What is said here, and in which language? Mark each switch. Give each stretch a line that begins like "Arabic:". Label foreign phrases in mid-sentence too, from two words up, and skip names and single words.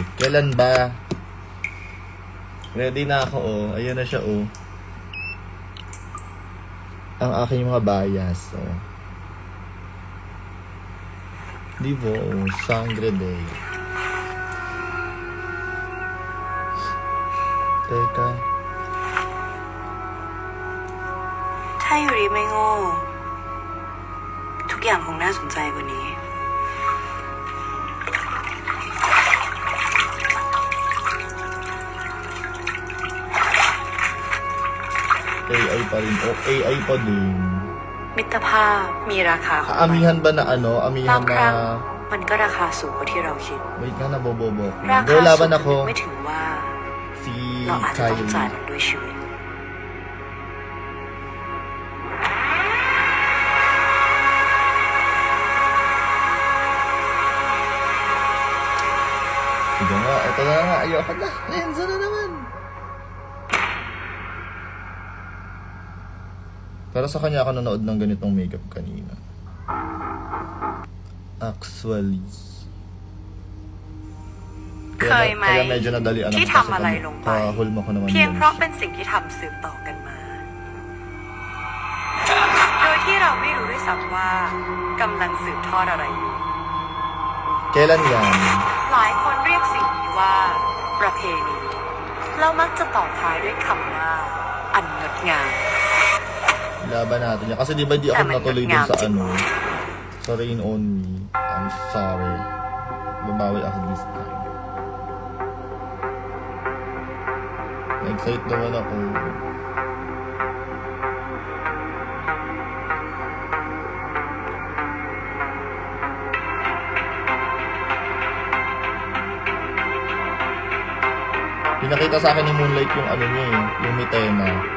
Filipino: Kailan ba? Ready na ako, oh. Ayan na siya, oh. Ang aking mga bias, oh. Divo, oh. Sangre Day. Teka.
Thai: ถ้าอยู่ดีไม่โง่ทุกอย่างคงน่าสนใจกว่านี้
Filipino: AI pa rin. O, AI pa din.
Thai: มิตรภาพมีราคาของมัน
Filipino: Amihan ba na ano? Amihan
Thai: บางครั้ง
Filipino: na...
Thai: มันก็ราคาสูงกว่าที่เราคิด
Filipino: Wait nga, nabobobo ko.
Thai: รา
Filipino: Go,
Thai: คาสู
Filipino: laban
Thai: ง
Filipino: ako.
Thai: ไม่ถึงว่า
Filipino: Si
Thai: เราอาจจะต้องจ่าย
Filipino: Kylie.
Thai: มันด้วยชีวิต
Filipino: Sige nga, eto na nga. Ayoko na. Lenzo na naman. Pero sa kanya ako nanood ng ganitong makeup kanina. Actually.
Thai: เคยไหม
Filipino: Kaya medyo nadalian
Thai: ที่
Filipino: ako
Thai: ทำอะไรลงไป
Filipino: kahulma ko naman
Thai: เพียง
Filipino: yun.
Thai: เพราะเป็นสิ่งที่ทำสืบต่อกันมา โดยที่เราไม่รู้ด้วยซ้ำว่ากำลังสืบทอดอะไรอยู่
Filipino: Kailan yan?
Thai: หลายคนเรียกสิ่งนี้ว่าประเพณีเรามักจะต่อท้ายด้วยคำว่าอันงดงาม
Filipino: Laban natin yan. Kasi di ba di ako Tama, natuloy dun sa ngam, ano? Sa Rain On Me.
English: I'm sorry.
Filipino: Babawi ako
English: this time.
Filipino: Na-excite naman ako. Pinakita sa akin ni Moonlight yung ano niya eh, yung Mitena.